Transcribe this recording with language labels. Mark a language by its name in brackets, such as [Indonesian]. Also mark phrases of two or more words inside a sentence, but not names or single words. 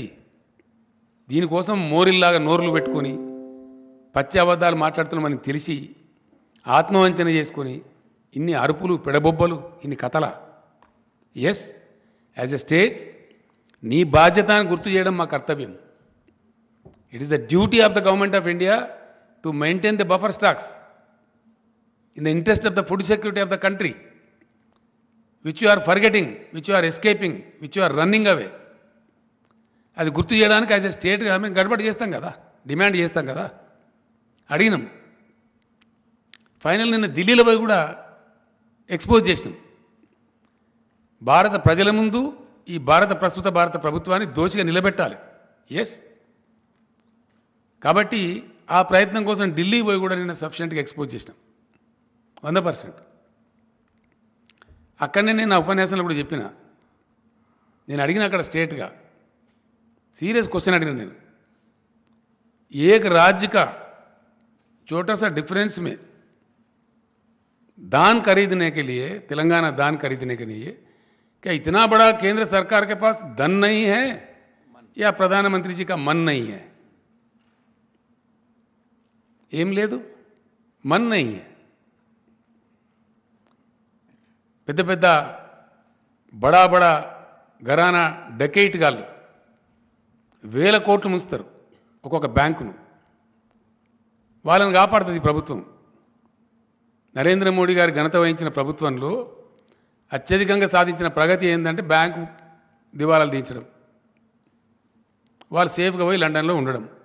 [Telugu] దీనికోసం మోరిల్లాగా నోర్లు పెట్టుకొని పచ్చి అబద్ధాలు మాట్లాడుతున్న మనకి తెలిసి ఆత్మవంచన చేసుకొని ఇన్ని అరుపులు, పెడబొబ్బలు, ఇన్ని కథల? ఎస్, [English] as a state [Telugu] నీ బాధ్యత అని గుర్తు చేయడం మా కర్తవ్యం. [English] it is the duty of the government of India to maintain the buffer stocks in the interest of the food security of the country, which you are forgetting, which you are escaping, which you are running away. [Telugu] అది గుర్తు చేయడానికి [English] as a state గా [Telugu] మేము గడబడి చేస్తాం కదా, డిమాండ్ చేస్తాం కదా, అడిగినాం. ఫైనల్ నిన్న ఢిల్లీలో పోయి కూడా ఎక్స్పోజ్ చేసినాం. భారత ప్రజల ముందు ఈ ప్రస్తుత భారత ప్రభుత్వాన్ని దోషిగా నిలబెట్టాలి. ఎస్, కాబట్టి ఆ ప్రయత్నం కోసం ఢిల్లీ పోయి కూడా నిన్న [English] sufficient గా expose [Telugu] చేసినాం 100%. అక్కడనే నేను నా ఉపన్యాసంలో కూడా చెప్పిన, నేను అడిగిన అక్కడ స్టేట్గా [English] serious question [Telugu] అడిగిన నేను, [Hindi] एक राज्य का छोटा सा डिफरेंस में दान खरीदने के लिए, तेलंगाना दान खरीदने के लिए क्या इतना बड़ा केंद्र सरकार के पास धन नहीं है या प्रधानमंत्री जी का मन नहीं है? [Telugu] ఏం లేదు, [Hindi] मन नहीं है. [Telugu] పెద్ద పెద్ద [Hindi] बड़ा बड़ा घराना [Telugu] డకెయిట్ గాళ్ళు వేల కోట్లు ముంచుతారు ఒక్కొక్క బ్యాంకును. వాళ్ళని కాపాడుతుంది ప్రభుత్వం. నరేంద్ర మోడీ గారి ఘనత వహించిన ప్రభుత్వంలో అత్యధికంగా సాధించిన ప్రగతి ఏంటంటే బ్యాంకు దివాలాలు తీయించడం, వాళ్ళు సేఫ్గా పోయి లండన్లో ఉండడం.